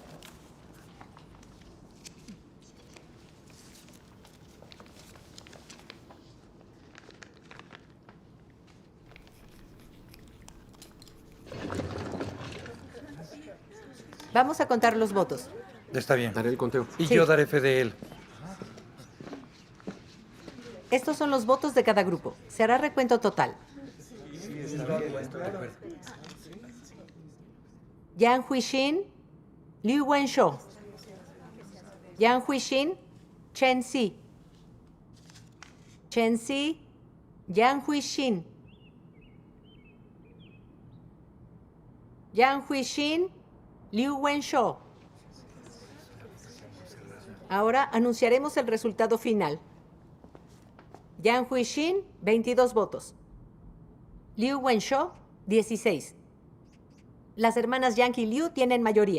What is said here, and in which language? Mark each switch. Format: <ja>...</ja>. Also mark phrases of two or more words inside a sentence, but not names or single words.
<es>Vamos a contar los votos. Está bien. Daré el conteo. Y Sí. yo daré fe de él. Estos son los votos de cada grupo. Se hará recuento total. Yang Huixin, Liu Wenshou. Yang Huixin, Chen Si. Chen Si, Yang Huixin. Yang Huixin, Liu Wenshou. Ahora anunciaremos el resultado final. Yang Huixin, 22 votos. Liu Wenshou, 16. Las hermanas Yang y Liu tienen mayoría.</es>